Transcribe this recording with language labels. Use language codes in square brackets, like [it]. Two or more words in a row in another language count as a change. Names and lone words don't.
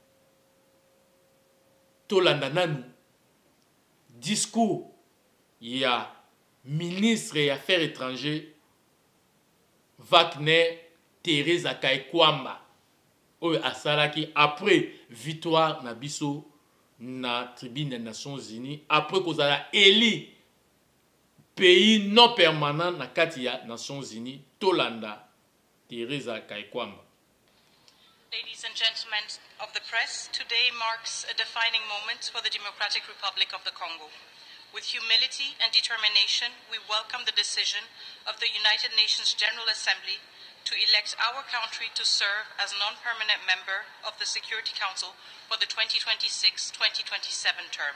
[ln] Tolanda nanu discours ya [fr] ministre des Affaires étrangères [ln] Wagner Teresa Kaikwamba oyo asalaki [fr] après victoire [ln] na biso na [fr] tribune des Nations Unies [ln] après kozala éli [fr] pays non permanent [ln] na kati ya Nations Unies Tolanda Teresa Kaikwamba. [en] Ladies and gentlemen of the press, today marks a defining moment for the Democratic Republic of the Congo. With humility and determination, we welcome the decision of the United Nations General Assembly to elect our country to serve as non-permanent member of the Security Council for the 2026-2027 term.